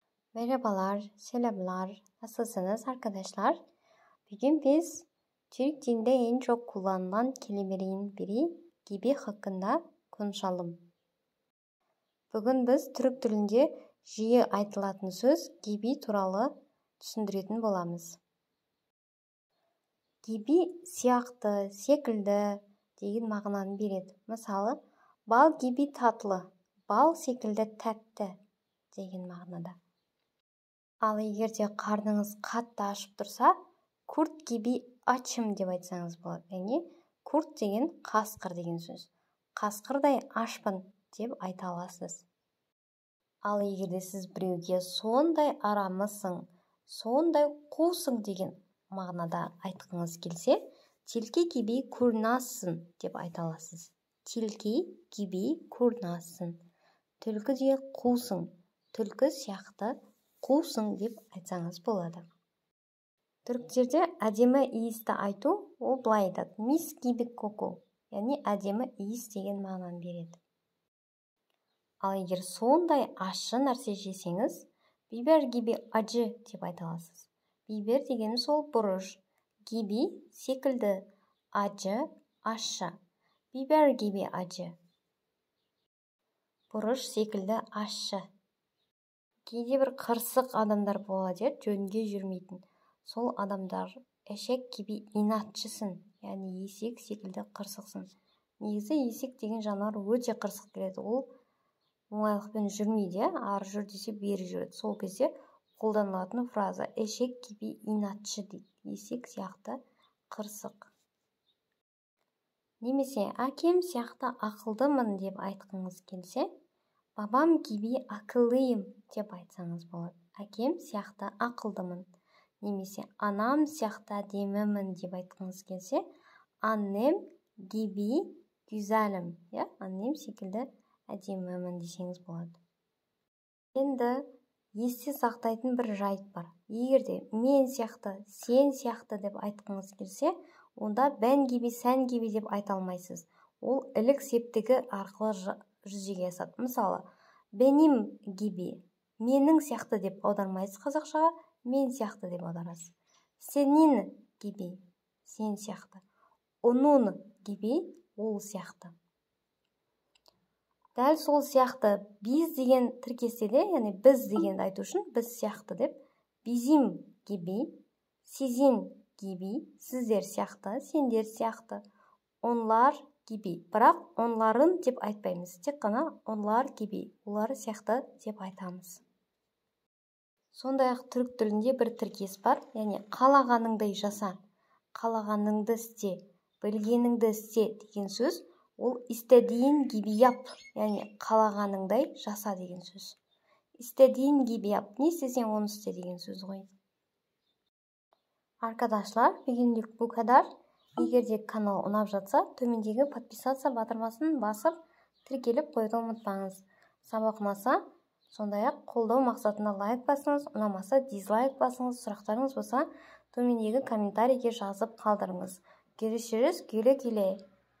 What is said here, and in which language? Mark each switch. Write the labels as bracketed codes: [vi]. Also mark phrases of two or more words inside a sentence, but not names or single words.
[tr] Merhabalar, selamlar. Nasılsınız arkadaşlar? Bugün biz Türk dilinde en çok kullanılan kelimelerin biri gibi hakkında konuşalım. Bugün biz Türk dilinde [kk] жиі айтылатын söz gibi туралы түсіндіретін боламыз. Gibi сияқты, секілді деген мағынаны береді. Мысалы, [tr] бал gibi tatlı, [kk] бал секілді тәтті деген мағынада. Ал егерде қарныңыз қатты ашып тұрса, [tr] kurt gibi açım [kk] деп айтсаңыз болады. Яғни kurт деген қасқыр деген сөз. Қасқырдай ашпын деп айта аласыз. Ал егерде сіз біреуге сондай арамысың, сондай қусың деген мағынада айтқыңыз келсе, [tr] tilki gibi kurnazsın [kk] деп айта аласыз. [tr] Tilki gibi kurnazsın. [kk] Түлкідей қусың, түлкі сияқты қусың деп айтсаңыз болады. Түріктерде әдемі иісті айту, ол былай айтады. [tr] Mis gibi koku, [kk] яғни әдемі иіс деген мағынаны береді. Ал егер сондай ащы нәрсе жесеңіз, [tr] biber gibi acı [kk] деп айта аласыз. Biber деген сол бұрыш, gibi секілді, acı, ащы. [tr] Biber gibi acı. [kk] Бұрыш секілді ащы. Кейде бір қырсық адамдар болады, жөнге жүрмейтін. Сол адамдар [tr] eşek gibi inatçısın, [kk] яғни есек секілді қырсықсың. Негізі есек деген жануар өте қырсық келеді. Ол оңайлықпен жүрмейді, ары жүр десе бері жүреді. Сол кезде қолданылатын фраза [tr] eşek gibi inatçı [kk] дейді. Есек сияқты қырсық. Немесе әкем сияқты ақылдымын деп айтқыңыз келсе, [tr] babam gibi akıllıyım [kk] деп айтсаңыз болады. Әкем сияқты ақылдымын. Немесе anam сияқты әдемімін деп айтқыңыз келсе, [tr] annem gibi güzelim. [kk] Annem секілді әдемімін десеңіз болады. Енді есте сақтайтын бір жайт бар. Егерде мен сияқты, сен сияқты деп айтқыңыз келсе, онда [tr] ben gibi, sen gibi [kk] деп айта алмайсыз. Ол ілік септігі арқылы жүзеге асады. Мысалы, [tr] benim gibi, [kk] менің сияқты деп аудармайсыз қазақшаға, мен сияқты деп аударасыз. [tr] Senin gibi, [kk] сен сияқты. [tr] Onun gibi, [kk] ол сияқты. Дәл сол сияқты біз деген тіркестеде, яғни біз дегенді айту үшін біз сияқты деп, [tr] bizim gibi, sizin gibi, [kk] сіздер сияқты, сендер сияқты, [tr] onlar gibi. [kk] Бірақ onların деп айтпаймыз. Тек қана [tr] onlar gibi, [kk] олар сияқты деп айтамыз. Сондай-ақ түрік тілінде бір тіркес бар, яғни қалағаныңдай жаса, қалағаныңды істе, білгеніңді істе деген сөз, ол [tr] istediğin gibi yap, [kk] яғни қалағаныңдай жаса деген сөз. [tr] İstediğin gibi yap, [kk] не істесең оны істе деген сөз ғой. [tr] Arkadaşlar, bugünlük bu kadar. [kk] Егерде канал ұнап жатса, төмендегі подписаться батырмасын басып, тіркеліп қойды ұмытпаңыз. Сабақ ұнаса, сондай-ақ қолдау мақсатында лайк басыңыз, ұнамаса дизлайк басыңыз, сұрақтарыңыз болса, төмендегі комментарийге жазып қалдырыңыз. [tr] Görüşürüz, güle güle.